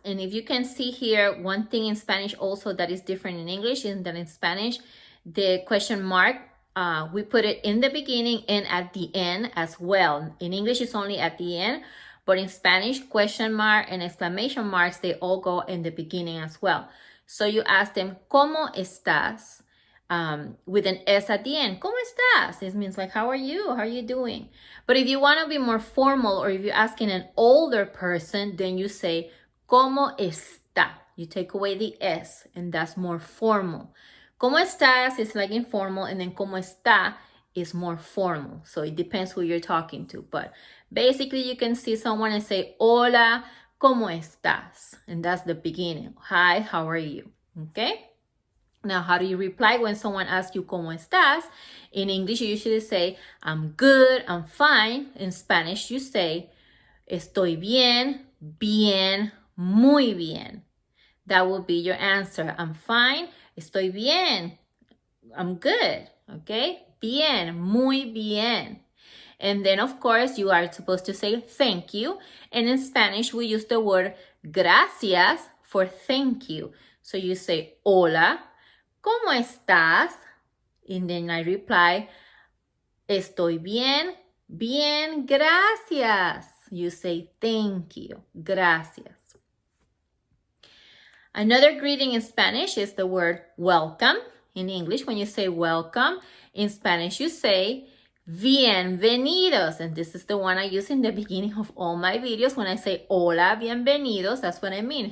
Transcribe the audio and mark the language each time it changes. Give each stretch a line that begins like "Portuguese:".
English: And if you can see here, one thing in Spanish also that is different in English is that in Spanish, the question mark, we put it in the beginning and at the end as well. In English, it's only at the end. But in Spanish, question mark and exclamation marks, they all go in the beginning as well. So you ask them,
Spanish: ¿cómo estás?
English: With an S at the end.
Spanish: ¿Cómo estás?
English: This means like, how are you? How are you doing? But if you want to be more formal, or if you're asking an older person, then you say,
Spanish: ¿cómo está?
English: You take away the S, and that's more formal.
Spanish: ¿Cómo estás?
English: Is like informal, and then
Spanish: ¿cómo está?
English: Is more formal. So it depends who you're talking to. But basically, you can see someone and say,
Spanish: hola, ¿cómo estás?
English: And that's the beginning. Hi, how are you? Okay? Now, how do you reply when someone asks you,
Spanish: ¿cómo estás?
English: In English, you usually say, I'm good, I'm fine. In Spanish, you say,
Spanish: estoy bien, bien, muy bien.
English: That will be your answer. I'm fine,
Spanish: estoy bien,
English: I'm good, okay?
Spanish: Bien, muy bien.
English: And then, of course, you are supposed to say thank you. And in Spanish, we use the word gracias for thank you. So you say,
Spanish: hola, ¿cómo estás?
English: And then I reply,
Spanish: estoy bien, bien, gracias.
English: You say thank you, gracias. Another greeting in Spanish is the word welcome. In English, when you say welcome, in Spanish, you say bienvenidos. And this is the one I use in the beginning of all my videos. When I say
Spanish: hola, bienvenidos,
English: that's what I mean.